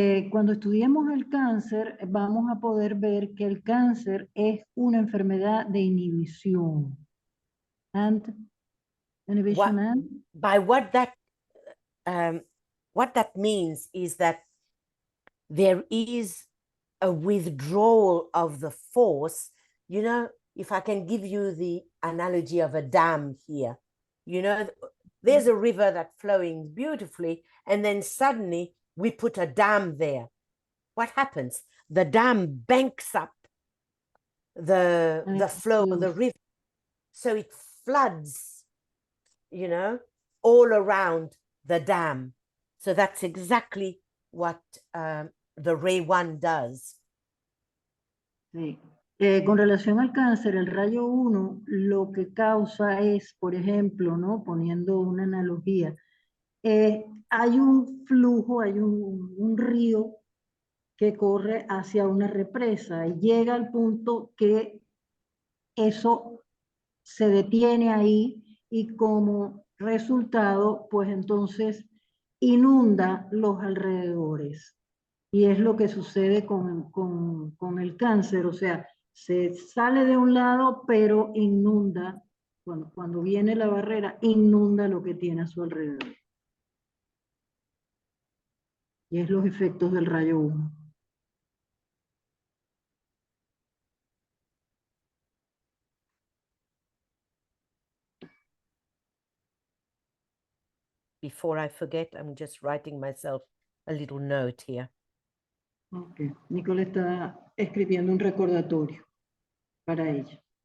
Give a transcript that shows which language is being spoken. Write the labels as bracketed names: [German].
[Spanish] Cuando estudiemos el cáncer, vamos a poder ver que el cáncer es una enfermedad de inhibición. [English] And inhibition and? By what that means is that there is a withdrawal of the force. You know, if I can give you the analogy of a dam here, you know, there's a river that's flowing beautifully, and then suddenly we put a dam there. What happens? The dam banks up the flow of the river, so it floods, you know, all around the dam. So that's exactly what the ray 1 does. [Spanish] Sí. Con relación al cáncer, el rayo 1 lo que causa es, por ejemplo, ¿no? Poniendo una analogía, hay un flujo, hay un río que corre hacia una represa y llega al punto que eso se detiene ahí y como resultado, pues entonces inunda los alrededores. Y es lo que sucede con el cáncer, o sea, se sale de un lado, pero inunda, cuando viene la barrera, inunda lo que tiene a su alrededor. Y es los efectos del rayo 1. [English] Before I forget, I'm just writing myself a little note here. Okay. [Spanish] Nicole está escribiendo un recordatorio para ella.